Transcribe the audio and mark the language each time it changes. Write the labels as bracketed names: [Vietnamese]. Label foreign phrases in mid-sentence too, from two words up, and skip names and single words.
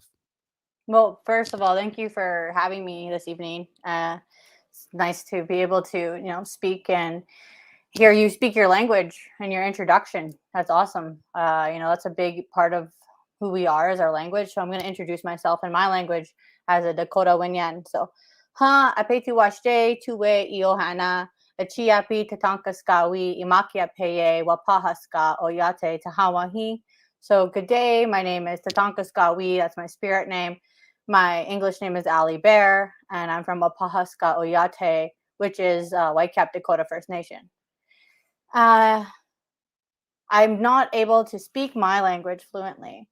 [English] Well, first of all, thank you for having me this evening. It's nice to be able to, speak and hear you speak your language and your introduction. That's awesome. That's a big part of who we are is our language. So I'm going to introduce myself in my language, as a Dakota Winyan. [Dakota] So, ha apeti washte tuwe iohana achiapi tatankaskawi imakia peye wapahaska oyate tahawahi. [English] So, good day. My name is Tatankaskawi. That's my spirit name. My English name is Aly Bear, and I'm from Wapahaska Oyate, which is Whitecap Dakota First Nation. I'm not able to speak my language fluently.